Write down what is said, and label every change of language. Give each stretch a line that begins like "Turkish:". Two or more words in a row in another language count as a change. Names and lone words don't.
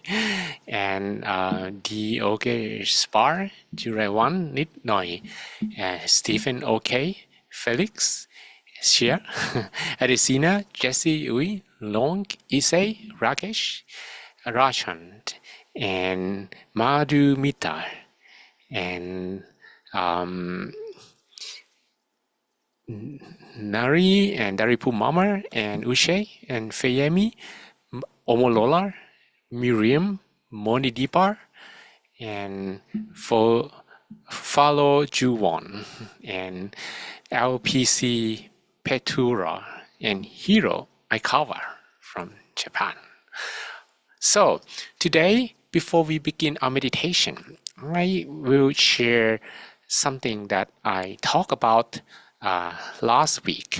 English: And D OK Spar, Jurewan, Nit Noi, Stephen OK, Felix, Shia, Adesina, Jesse Ui, Long, Issei, Rakesh, Rachand, and Madhu Mita, and Nari, and Daripu Mama, and Ushe, and Feyemi, Omolola, Miriam, Moni Dipar, and Follow Juwon, and LPC Petura, and Hiro Aikawa from Japan. So today, before we begin our meditation, I will share something that I talked about last week.